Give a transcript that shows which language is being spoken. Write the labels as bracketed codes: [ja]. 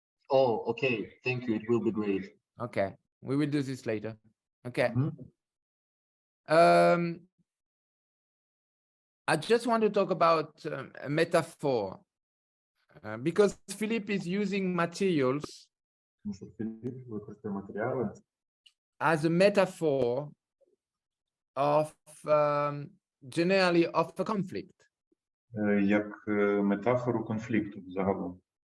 [en] Oh, okay. Thank you. It will be great. Okay, we will do this later. Okay. I just want to talk about a metaphor because Philip is using materials [uk] Тому що Філіп використовує матеріали [en] as a metaphor of generally of a conflict. [uk] як метафору конфлікту загалом.